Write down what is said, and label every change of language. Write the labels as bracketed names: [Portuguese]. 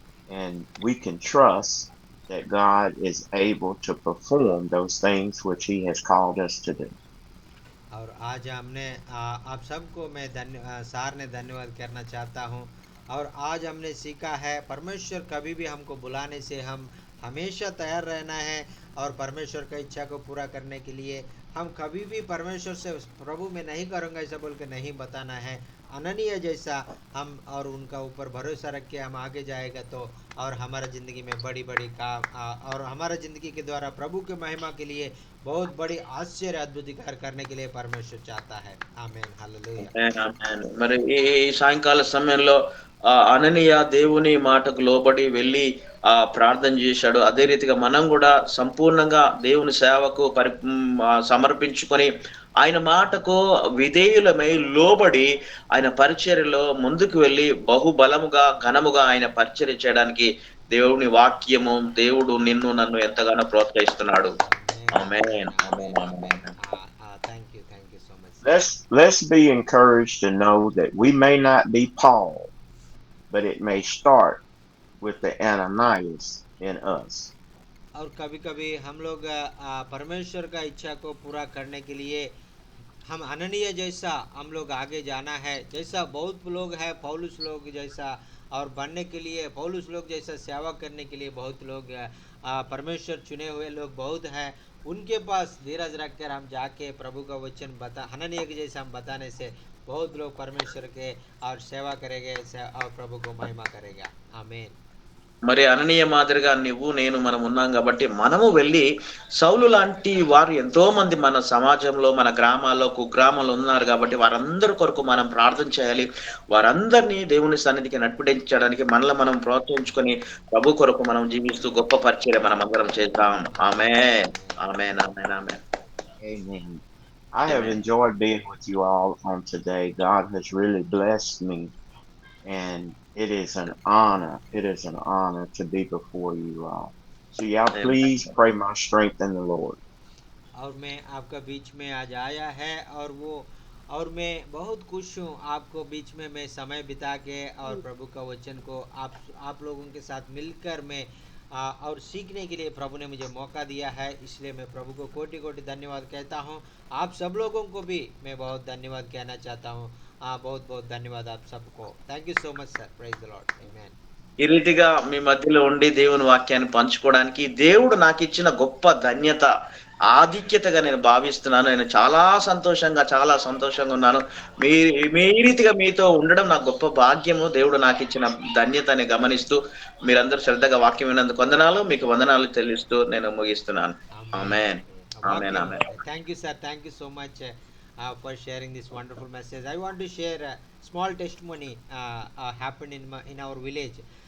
[English] And we can trust that God is able to perform those things which He has called us to do. [Hindi] और आज हमने आप सबको मैं सार ने धन्यवाद करना चाहता हूँ। और आज हमने सीखा है परमेश्वर कभी भी हमको बुलाने से हम हमेशा तैयार रहना है। और परमेश्वर का इच्छा को पूरा करने के लिए हम कभी भी परमेश्वर से प्रभु मैं नहीं करूँगा ऐसा बोल के नहीं बताना है। अननीय जैसा हम और उनका ऊपर भरोसा रख के हम आगे जाएगा तो और हमारा ज़िंदगी में बड़ी बड़ी काम और हमारा ज़िंदगी के द्वारा प्रभु के महिमा के लिए बहुत बड़ी आश्चर्य अद्भुत कार्य करने के लिए परमेश्वर चाहता है। आमीन हालेलुया। [Telugu] ఆమేన్, ఆమేన్. మరి ఈ సాయంకాల సమయంలో అననీయ దేవుని మాటకు లోబడి వెళ్ళి ప్రార్థన చేశాడు. అదే రీతిగా మనం కూడా సంపూర్ణంగా దేవుని సేవకు సమర్పించుకొని ఆయన మాటకు విధేయులమై లోబడి ఆయన పరిచర్యలో ముందుకు వెళ్ళి బహుబలముగా ఘనముగా ఆయన పరిచర్య చేయడానికి దేవుని వాక్యము దేవుడు నిన్ను నన్ను ఎంతగానో ప్రోత్సహిస్తున్నాడు. ఆమేన్, ఆమేన్, ఆమేన్. [English] Thank you so much. Let's be encouraged to know that we may not be Paul, but it may start with the Ananias in us. [Hindi] और कभी कभी हम लोग परमेश्वर का इच्छा को पूरा करने के लिए हम अननीय जैसा हम लोग आगे जाना है। जैसा बहुत लोग हैं पौलुस लोग जैसा और बनने के लिए पौलुस लोग जैसा सेवा करने के लिए बहुत लोग परमेश्वर चुने हुए लोग बहुत हैं। उनके पास धीरज रख कर हम जाके प्रभु का वचन हननीय के जैसा हम बताने से बहुत लोग परमेश्वर के और सेवा करेंगे और प्रभु को महिमा करेगा। आमीन। [Telugu] మరి అననీయ మాదిరిగా నువ్వు నేను మనం ఉన్నాం కాబట్టి మనము వెళ్ళి సౌలు లాంటి వారు ఎంతో మంది మన సమాజంలో మన గ్రామాల్లో కుగ్రామాల్లో ఉన్నారు కాబట్టి వారందరి కొరకు మనం ప్రార్థన చేయాలి. వారందరినీ దేవుని సన్నిధికి నడిపించడానికి మనల్ని మనం ప్రోత్సహించుకొని ప్రభు కొరకు మనం జీవిస్తూ గొప్ప పరిచర్య మనం అందరం చేద్దాం. ఆమేన్, ఆమేన్, ఆమేన్, ఆమేన్. [English] Amen. I have enjoyed being with you all on today. God has really blessed me, and it is an honor. It is an honor to be before you all. So y'all please pray my strength in the Lord. [Hindi] और मैं आपका बीच में आज आया है और मैं बहुत खुश हूँ आपको बीच में मैं समय बिता के और प्रभु का वचन को आप लोगों के साथ मिलकर मैं और सीखने के लिए प्रभु ने मुझे मौका दिया है। इसलिए मैं प्रभु को कोटि कोटि धन्यवाद कहता हूँ। आप सब लोगों को भी मैं बहुत धन्यवाद कहना चाहता हूँ। बहुत बहुत धन्यवाद आप सबको। [English] Thank you so much sir. Praise the Lord. आमीन। [Telugu] ఈ రీతిగా మీ మధ్యలో ఉండి దేవుని వాక్యాన్ని పంచుకోవడానికి దేవుడు నాకు ఇచ్చిన గొప్ప ధన్యత, ఆధిక్యతగా నేను భావిస్తున్నాను. నేను చాలా సంతోషంగా ఉన్నాను. మీ మీ రీతిగా మీతో ఉండడం నాకు గొప్ప భాగ్యము. దేవుడు నాకు ఇచ్చిన ధన్యతని గమనిస్తూ మీరందరూ శ్రద్ధగా వాక్యం విన్నందుకు వందనాలు. మీకు వందనాలు చెల్లిస్తూ నేను ముగిస్తున్నాను. ఆమేన్, ఆమేన్, ఆమేన్. [English] Thank you sir. Thank you so much for sharing this wonderful message. I want to share a small testimony happened in our village.